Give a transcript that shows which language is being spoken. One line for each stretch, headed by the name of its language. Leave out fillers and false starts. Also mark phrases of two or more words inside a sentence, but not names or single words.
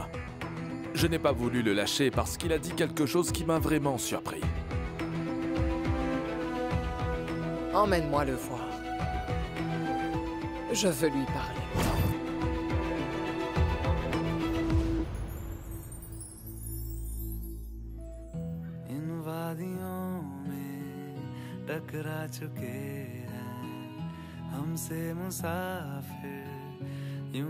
French: Je n'ai pas voulu le lâcher parce qu'il a dit quelque chose qui m'a vraiment surpris. Emmène-moi le voir. Je veux lui parler.
Hindi: इन वादियों में टकरा चुके हैं हमसे मुसाफिर यूं